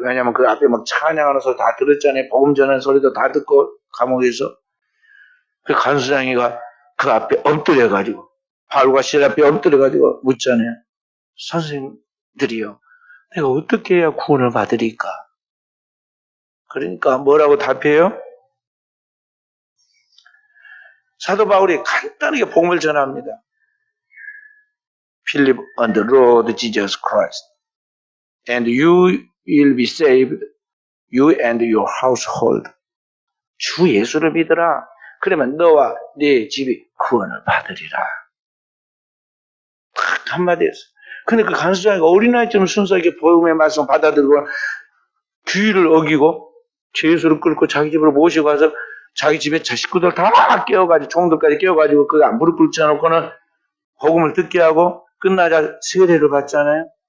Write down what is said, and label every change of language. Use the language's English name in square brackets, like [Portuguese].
[Korean] 왜냐하면 그 앞에 막 찬양하는 소리 다 들었잖아요. 복음 전하는 소리도 다 듣고 감옥에서 그 간수장이가 그 앞에 엎드려가지고 바울과 실 앞에 엎드려가지고 묻잖아요. 선생님들이요. 내가 어떻게 해야 구원을 받으리까? 그러니까 뭐라고 답해요? 사도 바울이 간단하게 복음을 전합니다. [English] Believe on the Lord Jesus Christ and you will be saved, you and your household. [Korean] 주 예수를 믿으라. 그러면 너와 네 집이 구원을 받으리라. 딱 한마디였어요. 근데 그 간수장이가 어린아이처럼 순수하게 복음의 말씀 받아들고 규율을 어기고 예수를 끌고 자기 집으로 모시고 가서 자기 집에 식구들 다 깨워가지고 종들까지 깨워가지고 그 무릎 꿇쳐놓고는 복음을 듣게 하고 끝나자 세례를 받잖아요.